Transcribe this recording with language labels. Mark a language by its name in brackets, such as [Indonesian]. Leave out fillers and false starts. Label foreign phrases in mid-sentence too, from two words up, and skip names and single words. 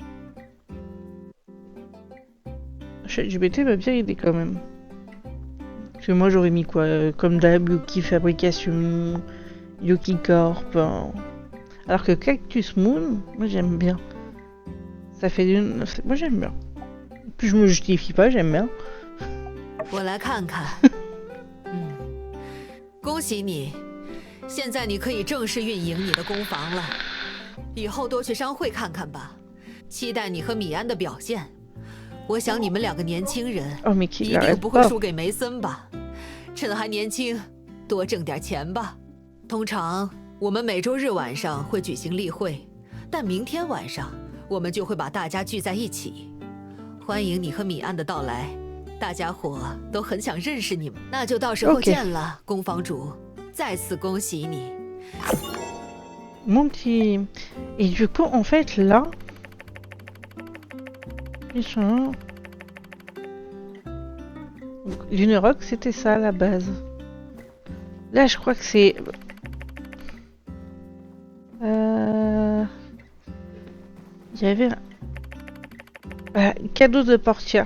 [French] ChatGPT va bien aider quand même. Parce que moi j'aurais mis quoi comme d'hab, Yuki Fabrication, Yuki Corp. Alors que Cactus Moon, moi j'aime bien. Ça fait d'une... Moi j'aime bien. Puis je me justifie pas, j'aime bien. [Chinese] 我来看看。恭喜你，现在你可以正式运营你的工坊了。以后多去商会看看吧，期待你和米安的表现。我想你们2个年轻人 [French] Oh mais qui [Chinese] 一定不会输给梅森吧？趁还年轻，多挣点钱吧。通常我们每周日晚上会举行例会，但明天晚上我们就会把大家聚在一起，欢迎你和米安的到来。大家伙都很想认识你们，那就到时候见了，宫房主。再次恭喜你。 [French] Mon petit... Et du coup, en fait, là... Ils sont... Lunerock, c'était ça à la base. Là, je crois que c'est... Il y avait un cadeau de Portia.